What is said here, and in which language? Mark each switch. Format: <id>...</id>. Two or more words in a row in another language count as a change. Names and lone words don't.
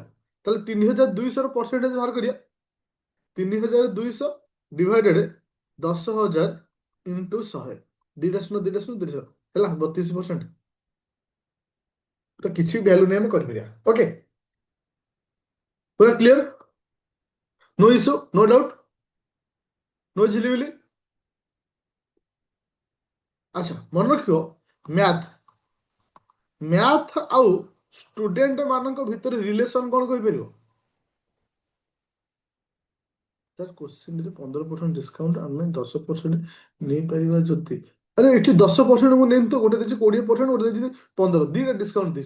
<or>ତାହେଲେ 3,200 ର ପରସେଣ୍ଟେଜ ବାହାର କରିବା, 3,200</or> <en>divided 10,000 into 100,</en> <or>ଦୁଇଟା ଶୂନ ହେଲା 32%। ତ କିଛି ଭ୍ୟାଲୁ ନେଇ ଆମେ କରିପାରିବା। ଓକେ, ପୁରା କ୍ଲିୟର,</or> <en>no issue, no doubt, no ଝିଲିମିଲି।</en> <or>ଆଚ୍ଛା, ମନେ ରଖିବ ମ୍ୟାଥ ମ୍ୟାଥ ଆଉ ଷ୍ଟୁଡେଣ୍ଟ ମାନଙ୍କ ଭିତରେ ରିଲେସନ କ'ଣ କହିପାରିବ? ସାର୍ କୋଶ୍ଚିନ୍ରେ 15% ଡିସକାଉଣ୍ଟ, ଆମେ 10% ନେଇପାରିବା ଯଦି, ଆରେ ଏଠି 10% ମୁଁ ନେଇନି ତ, ଗୋଟେ ଦେଇଛି 20%, ଗୋଟେ ଦେଇଛି 15, ଦୁଇଟା ଡିସକାଉଣ୍ଟ ଦେଇଛି।</or>